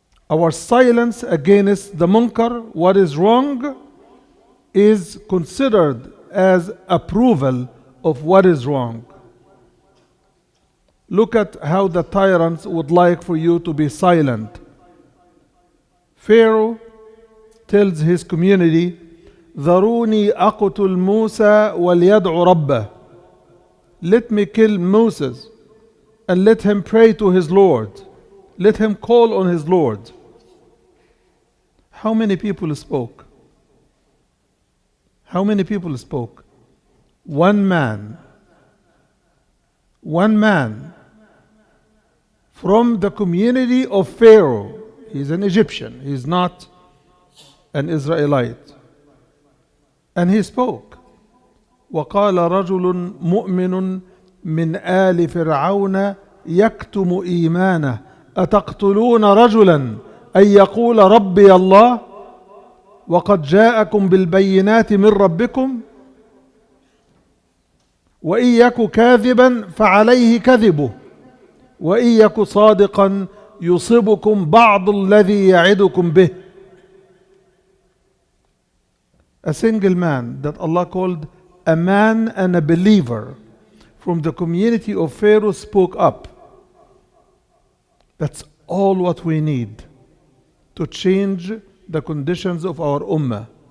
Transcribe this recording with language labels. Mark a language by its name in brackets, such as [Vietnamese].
[English] Our silence against the munkar, what is wrong, is considered as approval of what is wrong. Look at how the tyrants would like for you to be silent. Pharaoh tells his community, [Arabic] ذروني أقتل موسى وليدعو ربه. [English] Let me kill Moses and let him pray to his Lord. Let him call on his Lord. How many people spoke? How many people spoke? One man. One man from the community of Pharaoh. He's an Egyptian. He's not an Israelite. And he spoke. [Arabic] وقال رجل مؤمن من آل فرعون يكتم إيمانه أتقتلون رجلا أن يقول ربي الله وقد جاءكم بالبينات من ربكم. وإن يك كاذبا فعليه كذبه وإن يك صادقا يصبكم بعض الذي يعدكم به. [English] A single man that Allah called a man and a believer from the community of Pharaoh spoke up. That's all what we need to change the conditions of our ummah.